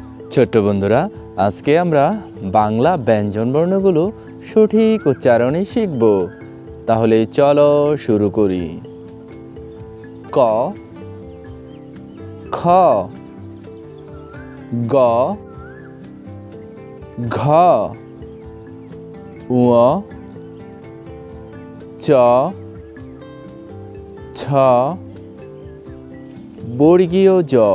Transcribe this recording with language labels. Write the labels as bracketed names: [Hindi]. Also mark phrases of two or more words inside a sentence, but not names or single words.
[Bangla] ছোট্ট বন্ধুরা, আজকে আমরা বাংলা ব্যঞ্জন বর্ণগুলো সঠিক উচ্চারণে শিখব। তাহলে চলো শুরু করি। ক, খ, গ, ঘ, ঙ, চ, ছ, বর্গীয় জ,